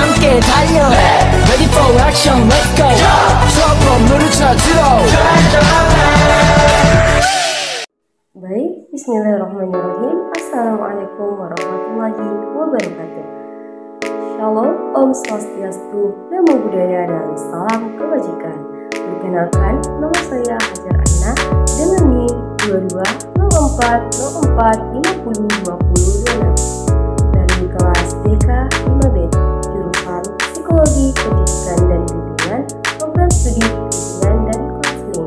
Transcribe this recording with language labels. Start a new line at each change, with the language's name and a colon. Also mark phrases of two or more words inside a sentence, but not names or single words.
Korean: 달려
English: Ready for action let's go
Korean: 처음으로 찾으러
Indonesian: Baik,
Arabic: bismillahirrahmanirrahim. السلام عليكم ورحمة الله وبركاته.
Indonesian: Shalom,
Balinese: Om Swastiastu,
Pali: Namo Buddhaya,
Indonesian: dan salam kebajikan. Perkenalkan, nama saya Hajar Aina dengan NIM 220404502026 dari kelas DK 5B, jurusan Psikologi, Pendidikan, dan Bimbingan, program studi Bimbingan dan Konseling.